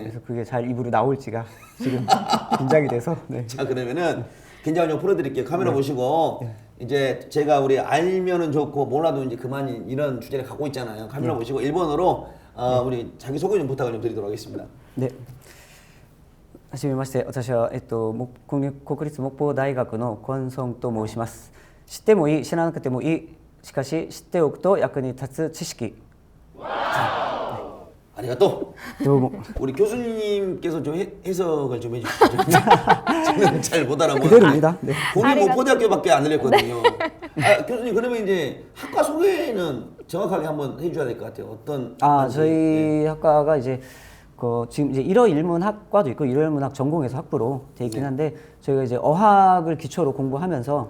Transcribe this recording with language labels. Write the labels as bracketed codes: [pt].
[ko] 그래서 그게 잘 입으로 나올지가 지금 긴장이 돼서. 네. 자, 그러면은 긴장을 좀 풀어드릴게요. 카메라 보시고 이제 제가 우리 알면은 좋고 몰라도 이제 그만 이런 주제를 갖고 있잖아요. 카메라 보시고 일본어로 우리 자기 소개 좀 부탁을 좀 드리도록 하겠습니다. 네. [ja] はじめまして、私は、国立木工大学のコンソンと申します。知ってもいい、知らなくてもいい、しかし知っておくと役に立つ知識。 아리가또. どうも。 [ko] 우리 교수님께서 좀 해석을 좀 해주시죠. 저는 잘 못 알아보는데. 그대로입니다. 네. 국립목포대학교밖에 안 들렸거든요. 교수님 그러면 이제 학과 소개는 정확하게 한번 해줘야 될 것 같아요. 어떤? 학과인지. 저희 학과가 이제 지금 이제 1어 일문학과도 있고 1어 일문학 전공에서 학부로 돼 있긴 한데 저희가 이제 어학을 기초로 공부하면서